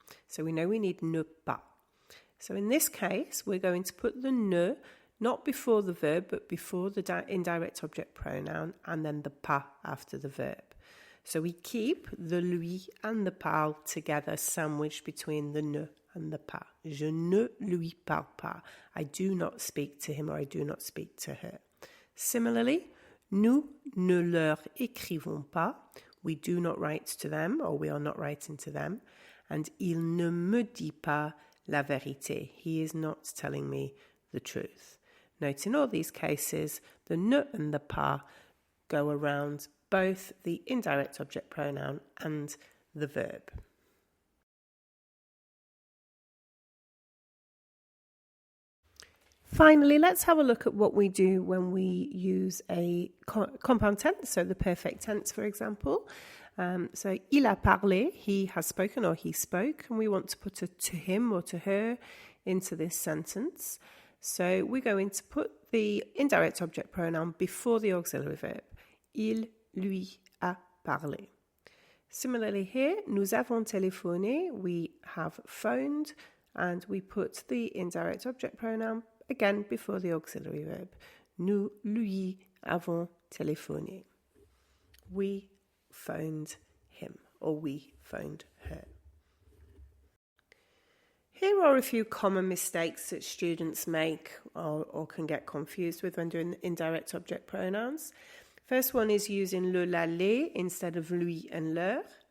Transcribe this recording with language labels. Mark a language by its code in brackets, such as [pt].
[en] So we know we need ne pas. So in this case, we're going to put the ne not before the verb, but before the indirect object pronoun, and then the pas after the verb. So we keep the lui and the parle together, sandwiched between the ne and the pas. [fr] Je ne lui parle pas. [en] I do not speak to him or I do not speak to her. [fr] Similarly, nous ne leur écrivons pas. [en] We do not write to them, or we are not writing to them. And [fr] il ne me dit pas la vérité. [en] He is not telling me the truth. Note in all these cases, the ne and the pas go around both the indirect object pronoun and the verb. Finally, let's have a look at what we do when we use a compound tense, so the perfect tense, for example. So, [fr] il a parlé, [en] he has spoken or he spoke, and we want to put a to him or to her into this sentence. So, we're going to put the indirect object pronoun before the auxiliary verb. [fr] Il lui a parlé. [en] Similarly here, [fr] nous avons téléphoné, [en] we have phoned, and we put the indirect object pronoun again before the auxiliary verb. [fr] Nous lui avons téléphoné. [en] We phoned him, or we phoned her. Here are a few common mistakes that students make or can get confused with when doing indirect object pronouns. First one is using le, la, les instead of lui and leur.